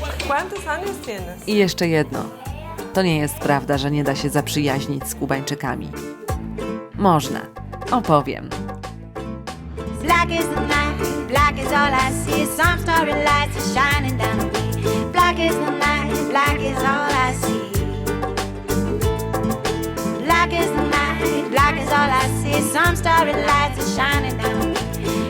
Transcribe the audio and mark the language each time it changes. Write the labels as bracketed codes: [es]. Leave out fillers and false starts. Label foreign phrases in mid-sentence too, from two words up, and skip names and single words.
[es] ¿Cuántos años tienes? [pl] I jeszcze jedno. To nie jest prawda, że nie da się zaprzyjaźnić z Kubańczykami. Można. Opowiem. [en] Black is the night, black is all I see. Some starry lights are shining down on me. Black is the night, black is all I see. Black is the night, black is all I see. Some starry lights are shining down on me.